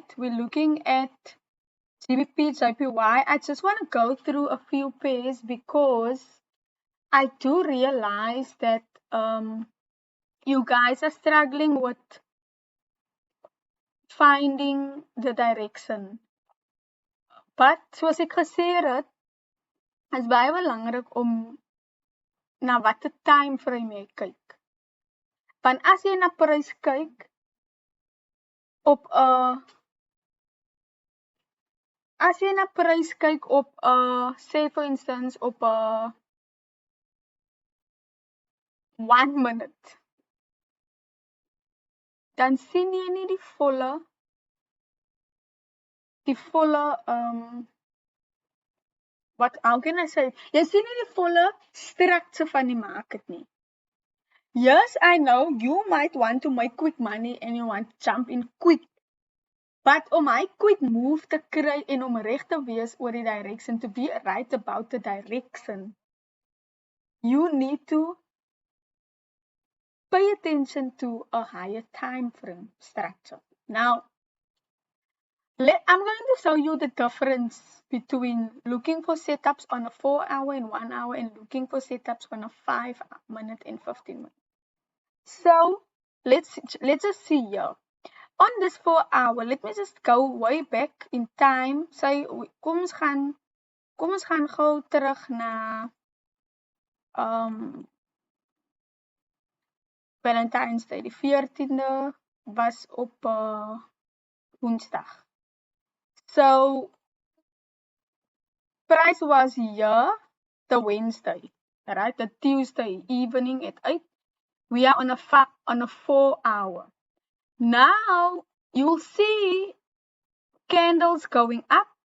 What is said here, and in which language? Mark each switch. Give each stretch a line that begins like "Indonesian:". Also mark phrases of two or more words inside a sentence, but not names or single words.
English: We're looking at GBP, JPY. I just want to go through a few pairs because I do realize that you guys are struggling with finding the direction.
Afrikaans: But soos ek gesê het, is baie belangrik om na watter
English: time frame
Afrikaans: jy kyk. Want as jy na prys kyk op 'n sê
English: for instance
Afrikaans: op 'n 1 minute, dan sien jy nie die volle
English: how can I say?
Afrikaans: Jy sien nie die volle structure van die market nie.
English: Yes, I know you might want to make quick money and you want to jump in quick. But
Afrikaans: om hy quick move te kry en om reg te wees oor die
English: direction, to be right about the direction, you need to pay attention to a higher time frame structure. Now, I'm going to show you the difference between looking for setups on a 4-hour and 1 hour and looking for setups on a 5-minute and 15-minute. So let's just see here. On this 4-hour, let me just go way back in time. Say,
Afrikaans: kom ons gaan gou terug na Valentine's Day. Die 14de was op Woensdag.
English: So price was here the Wednesday, right? The Tuesday evening at 8. We are on a 4-hour. Now you'll see candles going up.